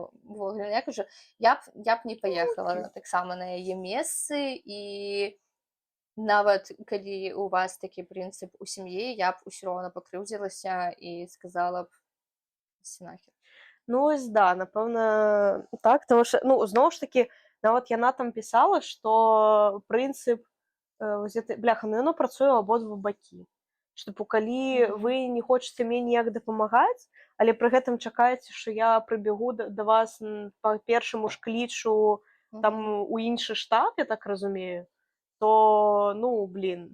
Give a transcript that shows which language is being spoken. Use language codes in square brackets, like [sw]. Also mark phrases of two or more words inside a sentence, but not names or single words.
[be] Я кажу, я б не паехала таксама на яе месцы, і нават калі у вас такі прынцып у сям'і, я б усё роўна пакрыўдзілася і сказала б нахер. Ну, ось, да, напэўна, [uk] так, тому що, ну, [be] зноў ж такі, нават яна там пісала, што прынцып, бляха, ну, яно працуе ў абодва бакі. Што, калі вы не хочаце мне ніяк дапамагаць, але пры гэтым чакаеце, што я прыбегу да вас па першаму ж клічу там у іншы штат, я так разумею, то, ну, блін.